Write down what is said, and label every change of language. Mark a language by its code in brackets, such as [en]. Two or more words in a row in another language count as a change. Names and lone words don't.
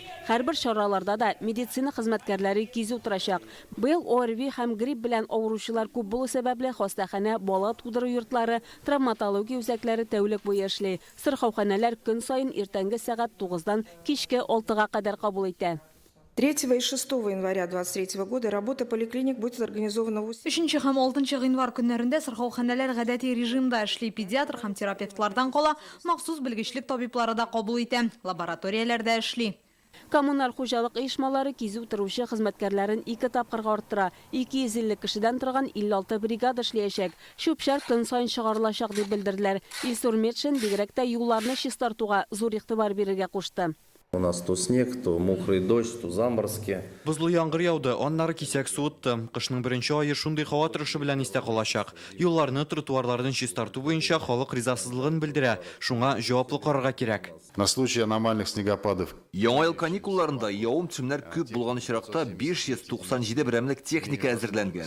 [tt] Һәрбер чараларда да медицина хезмәткәрләре кизү торачак. Быел ОРВИ һәм грипп белән авыручылар күп булу сәбәпле хастаханә, бала тудыру йортлары, травматология үзәкләре тәүлек буе эшли. Сырхауханәләр көн сайын иртәнге сәгать 9-дан кичке 6-га кадәр кабул итә. [ru] 3 и 6 января 2023 года работа поликлиник будет организована в [tt] 3 һәм 6 январь көннәрендә сырхауханәләр гадәти режимда эшли, педиатр һәм терапевтлардан кала махсус белгечлек табиблары да кабул итә, лабораторияләрдә эшли. Коммуналь хуҗалык оешмалары кизү торучы хезмәткәрләрен 2 тапкырга арттыра. 250 кешедән торган 56 бригада эшләячәк. Шүпшәр көн сайын чыгарылачак дип белдерделәр. Илсур Метшин бигрәк тә юлларны чистартуга зур игътибар бирергә кушты. [ru] У нас то снег, то мокрый дождь, то заморозки. [tt] Бозлы яңгыр яуды, аннары кисәк су утты. Кышның 1 айы шундый һава торышы белән истә калачак. Юлларны, тротуарларны чистарту буенча халык ризасызлыгын белдерә. Шуңа җаваплы карарга кирәк. [ru] На случай аномальных снегопадов. [tt] Яңа ел каникулларында явым-төшемнәр күп булган очракта 597 берәмлек техника әзерләнгән.